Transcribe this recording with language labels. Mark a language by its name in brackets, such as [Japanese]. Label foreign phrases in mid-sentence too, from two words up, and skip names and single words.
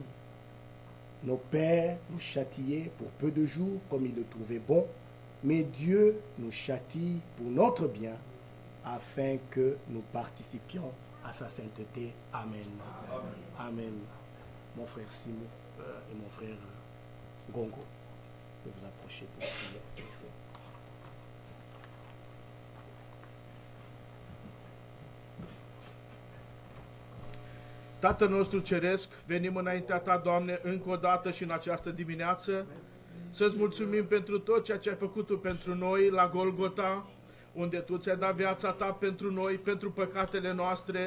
[French] Nos pères nous châtiaient pour peu de jours comme ils le trouvaient bon, mais Dieu nous châtie pour notre bien afin que nous participions à sa sainteté. Amen. Amen. Amen. Mon frère Simon et mon frère Gongo, je vais vous approcher pour prier. [Romanian] Tatăl nostru Ceresc, venim înaintea Ta, Doamne, încă o dată și în această dimineață, să-ți mulțumim pentru tot ceea ce ai făcut Tu pentru noi la Golgota, unde Tu ți-ai dat viața Ta pentru noi, pentru păcatele noastre.